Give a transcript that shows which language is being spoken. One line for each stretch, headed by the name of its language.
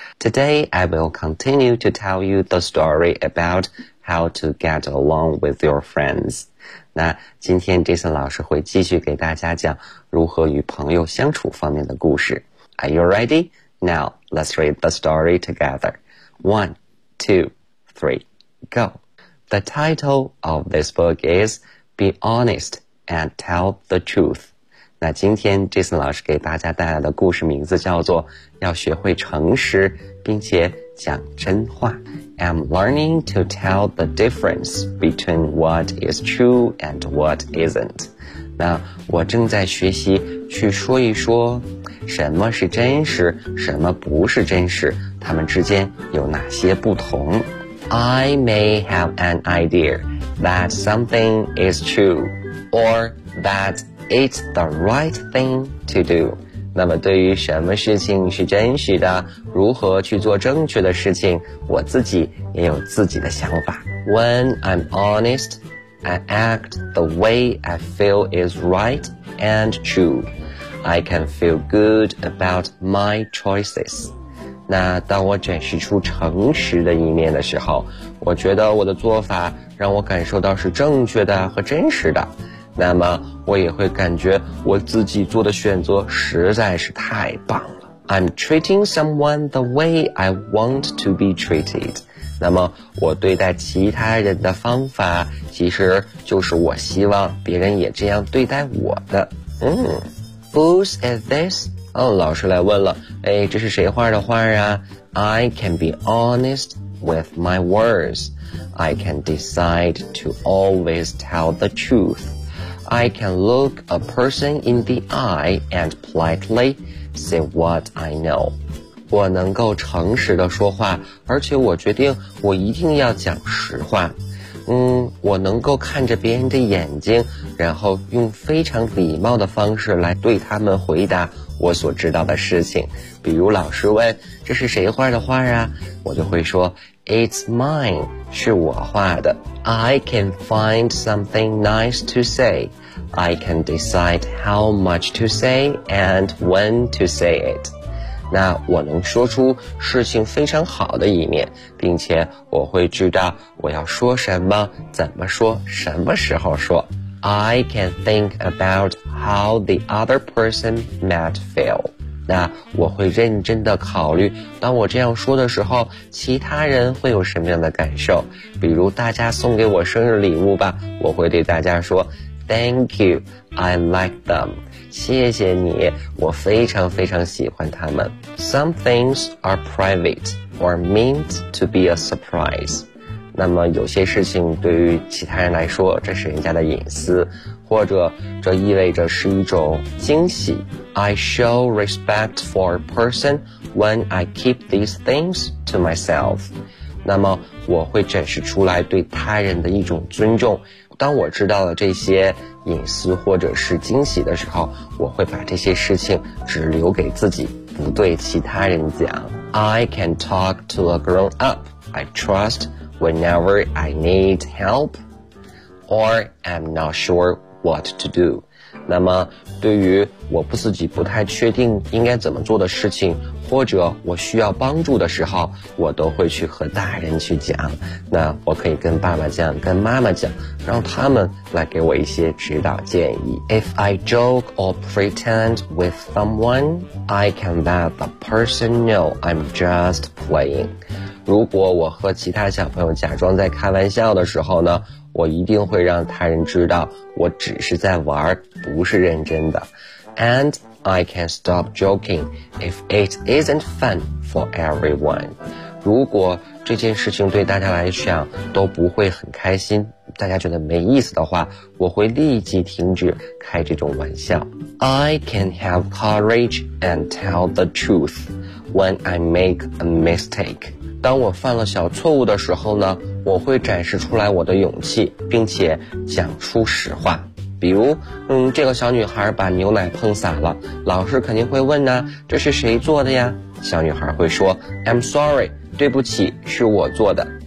English: Today, I will continue to tell you the story about how to get along with your friends.
Chinese: 那今天 Jason 老师会继续给大家讲如何与朋友相处方面的故事。
English: Are you ready? Now, let's read the story together. 1, 2, 3, go. The title of this book is Be Honest and Tell the Truth.
Chinese: 那今天 Jason 老师给大家带来的故事名字叫做要学会诚实并且讲真话。
English: I'm learning to tell the difference between what is true and what isn't.
Chinese: 那我正在学习去说一说什么是真实，什么不是真实，他们之间有哪些不同。
English: I may have an idea that something is true or that it's the right thing to do.
Chinese: 那么对于什么事情是真实的，如何去做正确的事情，我自己也有自己的想法。
English: When I'm honest, I act the way I feel is right and true. I can feel good about my choices.
Chinese: 那当我展示出诚实的一面的时候，我觉得我的做法让我感受到是正确的和真实的，那么我也会感觉我自己做的选择实在是太棒了。
English: I'm treating someone the way I want to be treated.
Chinese: 那么我对待其他人的方法其实就是我希望别人也这样对待我的。
English: Whose is this?
Chinese: 哦，老师来问了，哎，这是谁画的画啊？
English: I can be honest with my words. I can decide to always tell the truth. I can look a person in the eye and politely say what I know.
Chinese: 我能够诚实的说话，而且我决定我一定要讲实话。我能够看着别人的眼睛，然后用非常礼貌的方式来对他们回答我所知道的事情，比如老师问这是谁画的画啊，我就会说
English: It's mine,
Chinese: 是我画的。
English: I can find something nice to say. I can decide how much to say and when to say it.
Chinese: 那我能说出事情非常好的一面，并且我会知道我要说什么，怎么说，什么时候说。
English: I can think about how the other person might feel.
Chinese: 那我会认真地考虑当我这样说的时候其他人会有什么样的感受，比如大家送给我生日礼物吧，我会对大家说
English: Thank you, I like them.
Chinese: 谢谢你，我非常非常喜欢他们。
English: Some things are private or meant to be a surprise.
Chinese: 那么有些事情对于其他人来说这是人家的隐私，或者这意味着是一种惊喜。
English: I show respect for a person when I keep these things to myself.
Chinese: 那么我会展示出来对他人的一种尊重，当我知道了这些隐私或者是惊喜的时候，我会把这些事情只留给自己，不对其他人讲。
English: I can talk to a grown up I trustWhenever I need help or I'm not sure what to do.
Chinese: 那么对于我不自己不太确定应该怎么做的事情，或者我需要帮助的时候，我都会去和大人去讲。那我可以跟爸爸讲，跟妈妈讲，让他们来给我一些指导建议。
English: If I joke or pretend with someone, I can let the person know I'm just playing.
Chinese: 如果我和其他小朋友假装在开玩笑的时候呢，我一定会让他人知道我只是在玩，不是认真的。
English: And I can stop joking if it isn't fun for everyone.
Chinese: 如果这件事情对大家来讲都不会很开心，大家觉得没意思的话，我会立即停止开这种玩笑。
English: I can have courage and tell the truth when I make a mistake.
Chinese: 当我犯了小错误的时候呢，我会展示出来我的勇气，并且讲出实话。比如，这个小女孩把牛奶碰洒了，老师肯定会问呢，这是谁做的呀？小女孩会说 ，
English: I'm sorry，
Chinese: 对不起，是我做的。